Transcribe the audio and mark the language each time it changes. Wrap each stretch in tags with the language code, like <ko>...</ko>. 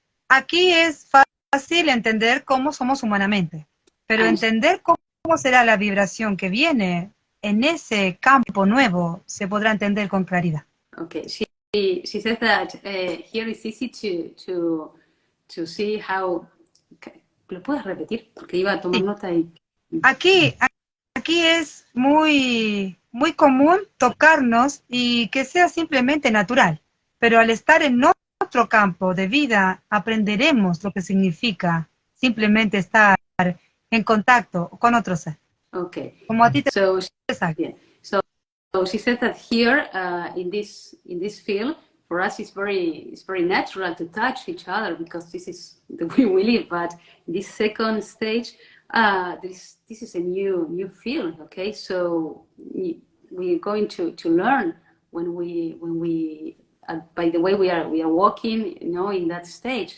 <es>Aquí es fácil entender cómo somos humanamente, pero entender cómo será la vibración que viene en ese campo nuevo se podrá entender con claridad.</es> <en>Okay, she says that here is easy to see how.</en> <es>¿Lo puedes repetir? Porque iba a tomar nota y. Aquí es muy común tocarnos y que sea simplemente natural, pero al estar en otro campo de vida aprenderemos lo que significa simplemente estar en contacto con otro ser.</es> <en>Okay.</en> <es>Como a ti te</es> <en>yeah. So she said that here in this field, for us it's very natural to touch each other because this is the way we live. But this second stage, this is a new field. Okay, so we're going to learn when we by the way we are walking, in that stage.</en>